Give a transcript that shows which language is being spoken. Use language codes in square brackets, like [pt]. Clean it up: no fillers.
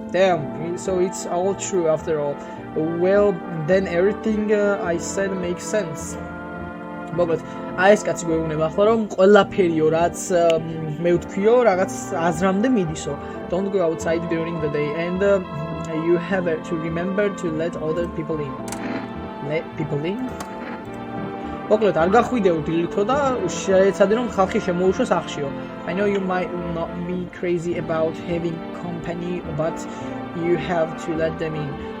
[en] Damn, so it's all true after all. Well, then everything I said makes sense. [ka] მოკლედ, აი ეს კაცი გვეუბნება ახლა რომ ყველაფერიო რაც მე ვთქვიო, რაღაც აზრამდე მიდისო. [en] Don't go outside during the day and you have to remember to let other people in. Let people in? [ka] მოკლედ, არ გახვიდეო დილითო და შეეცადე რომ ხალხი შემოუშვას ახშიო. [en] I know you might not be crazy about having company, but you have to let them in.